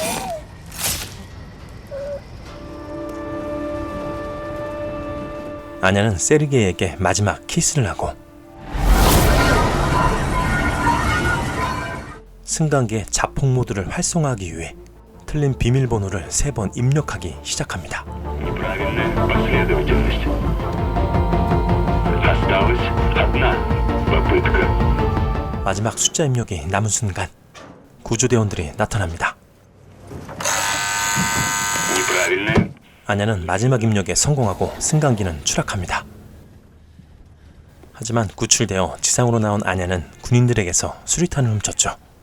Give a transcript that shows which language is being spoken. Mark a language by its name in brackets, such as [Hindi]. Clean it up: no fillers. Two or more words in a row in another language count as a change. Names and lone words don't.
[Korean] 아냐는 세르게이에게 마지막 키스를 하고 승강기의 자폭 모드를 활성화하기 위해 틀린 비밀번호를 3번 입력하기 시작합니다. [Russian] Неправильная последовательность. Осталась одна попытка. [Korean] 마지막 숫자 입력이 남은 순간 구조대원들이 나타납니다. [Russian] Неправильная. [Korean] 아냐는 마지막 입력에 성공하고 승강기는 추락합니다. 하지만 구출되어 지상으로 나온 아냐는 군인들에게서 수리탄을 훔쳤죠.